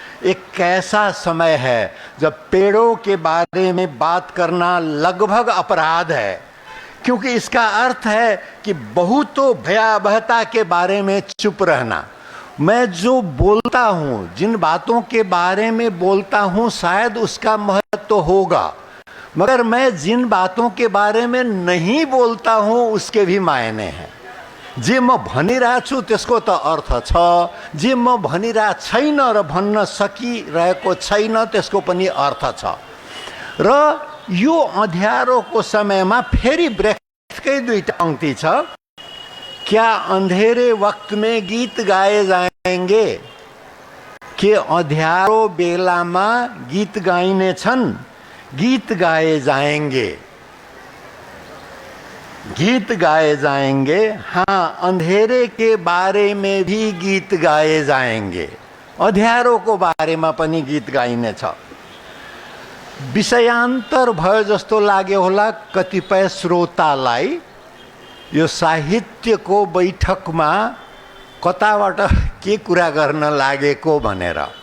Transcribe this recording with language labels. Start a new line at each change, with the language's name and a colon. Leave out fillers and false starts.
Hindi: एक ऐसा समय है जब पेड़ों के बारे में बात करना लगभग अपराध है, क्योंकि इसका अर्थ है कि बहुतों भयावहता के बारे में चुप रहना। मैं जो बोलता हूँ, जिन बातों के बारे में बोलता हूँ, शायद उसका महत्व होगा, मगर मैं जिन बातों के बारे में नहीं बोलता हूँ उसके भी मायने हैं।
Nepali: जे म भनिरहेको छु त्यसको त अर्थ छ, जे म भनिरहेको छैन र भन्न सकिरहेको छैन त्यसको पनि अर्थ छ। र यो अँध्यारोको समयमा फेरि ब्रेख्टकै दुईटा पंक्ति छ।
Hindi: क्या अंधेरे वक्त में गीत गाए जाएंगे?
Nepali: के अँध्यारो बेलामा गीत गाइने छन्?
Hindi: गीत गाए जाएंगे, गीत गाए जाएंगे। हाँ, अंधेरे के बारे में भी गीत गाए जाएंगे।
Nepali: अँध्यारोको बारेमा पनि गीत गाइने छ। विषयान्तर भयो जस्तो लाग्यो होला कतिपय श्रोतालाई यो साहित्यको बैठकमा कताबाट के कुरा गर्न लागेको भनेर।